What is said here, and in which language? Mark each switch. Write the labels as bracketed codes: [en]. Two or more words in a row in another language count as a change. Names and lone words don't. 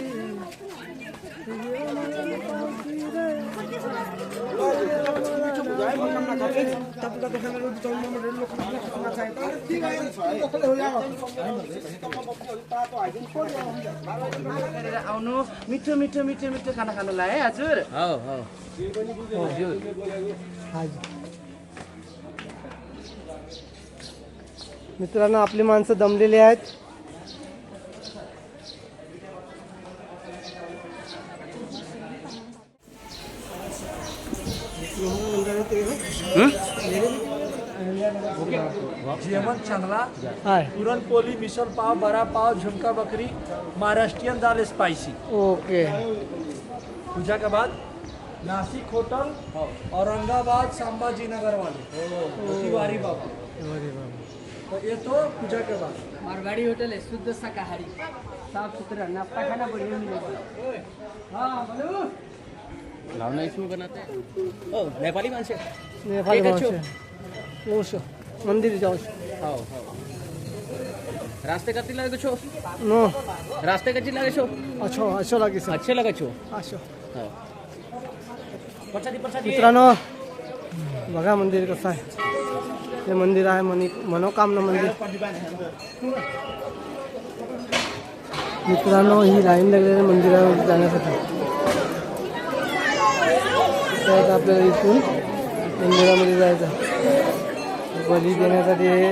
[mr] देवा मला पावती रे. [ne] आउनु मिठो मिठो मिठो मिठो खाना खानुलाई है हजुर. [mr] मित्रांनो आपली माणसं दमलेली आहेत. जेवण चांगला. [en] हाय [mr] पुरणपोळी, मिसळ पाव, बरा पाव, झुमका बकरी, महाराष्ट्रीयन दाल स्पाइसी. [en] ओके. [hi] पूजा के बाद नासिक होटल, औरंगाबाद, संभाजीनगर वाले तिवारी बाबा. तो ये तो पूजा के बाद. मारवाड़ी होटल है, शुद्ध शाकाहारी, साफ सुथरा, नाश्ता खाना बढ़िया मिलेगा. हाँ बोलो. लावना इसमें बनाते हैं. [mr] नेपाली माणसे. नेपाली माणसे. ओशो मंदिर जाऊ. [ne] रास्ते कति लागे छो. [en] नो [ne] रास्ते कति लागे छो. अच्छो लागे सर. अच्छे लगे छो. अच्छो. प्रसादी [mr] मित्रांनो बघा मंदिर कसं आहे. हे मंदिर आहे मनोकामना मंदिर. मित्रांनो ही लाईन लागलेली मंदिरावर जाण्यासाठी. तर आपल्याला इथून मंदिरामध्ये जायचं बली देण्यासाठी.